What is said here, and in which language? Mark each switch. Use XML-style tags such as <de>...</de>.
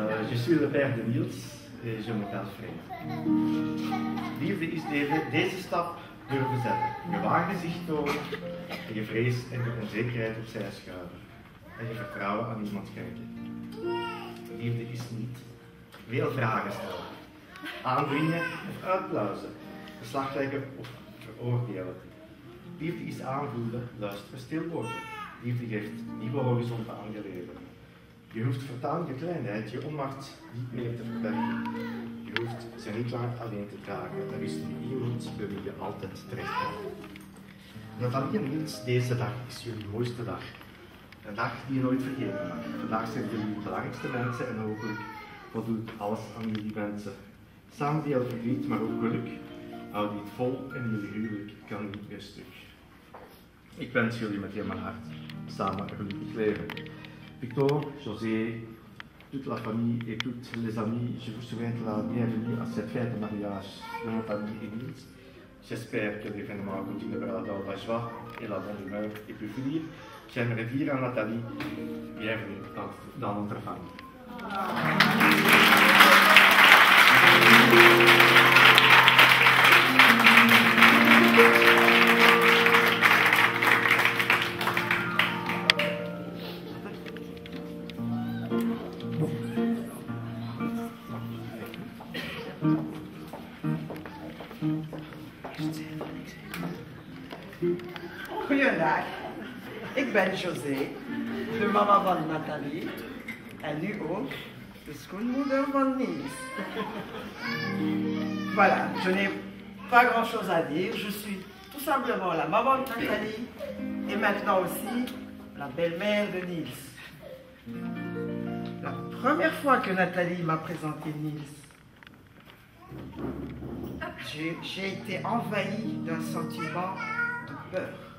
<fr>Je suis le père de Niels et je m'appelle Freya.</fr> <nl>Liefde is deze stap durven zetten. Je waar gezicht tonen en je vrees en je onzekerheid opzij schuiven. En je vertrouwen aan iemand schenken. Liefde is niet veel vragen stellen, aandringen of uitbluizen, beslag leggen of veroordelen. Liefde is aanvoelen, luisteren, stil worden. Liefde geeft nieuwe horizonten aan je leven. Je hoeft voortaan je kleinheid, je onmacht niet meer te verbergen. Je hoeft ze niet lang alleen te dragen. Er is nu iemand bij wie je altijd terecht kan. Nathalie en Niels, deze dag is jullie mooiste dag. Een dag die je nooit vergeten mag. Vandaag zijn jullie de belangrijkste mensen en hopelijk voldoet alles aan jullie wensen. Samen deel verdriet, maar ook geluk. Houd dit vol en jullie huwelijk kan niet meer stuk. Ik wens jullie met heel mijn hart samen een gelukkig leven.</nl> <fr>Victor, José, toute la famille et tous les amis, je vous souhaite la bienvenue à cette fête de mariage de Nathalie et Niels. J'espère que l'événement continuera dans la joie et la bonne humeur et plus finir. J'aimerais dire à Nathalie, bienvenue dans notre famille.</fr> <nl>Goeiedag, ik ben José, de mama van Nathalie en nu ook de schoonmoeder van Niels.</nl> <fr>Voilà, je n'ai pas grand chose à dire, je suis tout simplement la maman de Nathalie et maintenant aussi la belle-mère de Niels. La première fois que Nathalie m'a présenté Niels, j'ai été envahie d'un sentiment de peur.</fr>